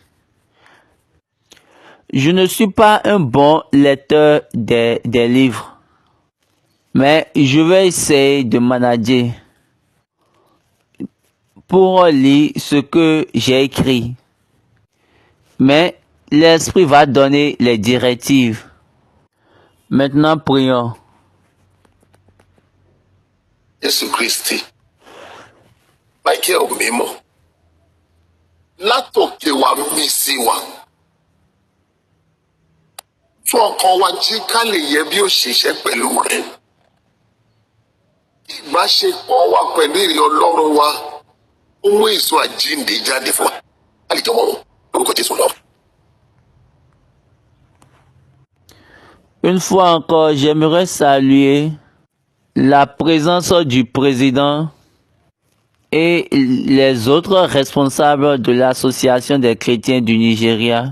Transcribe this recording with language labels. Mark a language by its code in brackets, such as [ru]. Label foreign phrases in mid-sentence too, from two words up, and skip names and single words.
[fr] Je ne suis pas un bon lecteur des livres, mais je vais essayer de manager pour lire ce que j'ai écrit. Mais l'Esprit va donner les directives. Maintenant, prions. Jésus-Christ, Michael Mimo, [yo] látòkè wá mí sí wa. Tún ọkàn wa jí ká lè yẹ bí ó ṣiṣẹ́ pẹ̀lú rẹ̀. Ìbáṣepọ̀ wa pẹ̀lú ìrìn Ọlọ́run wa, ó mú èso àjíǹde jáde fún wa. A lè jọmọ́ lórúkọ Jésù lọ. [fr] Une fois encore, j'aimerais saluer la présence du président et les autres responsables de l'association des chrétiens du Nigeria.